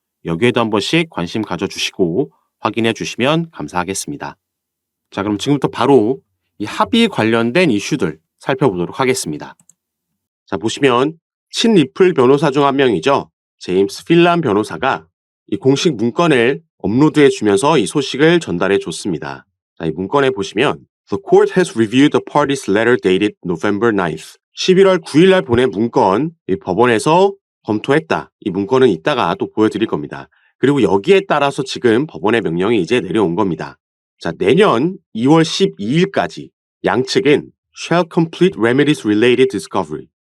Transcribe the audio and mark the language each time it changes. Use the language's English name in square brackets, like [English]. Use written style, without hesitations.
[Korean] 여기에도 한 번씩 관심 가져주시고 확인해 주시면 감사하겠습니다. 자, 그럼 지금부터 바로 이 합의 관련된 이슈들 살펴보도록 하겠습니다. 자, 보시면 친리플 변호사 중 한 명이죠. 제임스 필란 변호사가 이 공식 문건을 업로드해 주면서 이 소식을 전달해 줬습니다. 자, 이 문건에 보시면 [English] The court has reviewed the party's letter dated November 9th. [Korean] 11월 9일 날 보낸 문건, 이 법원에서 검토했다. 이 문건은 이따가 또 보여드릴 겁니다. 그리고 여기에 따라서 지금 법원의 명령이 이제 내려온 겁니다. 자, 내년 2월 12일까지 양측은 [English] shall complete remedies related discovery.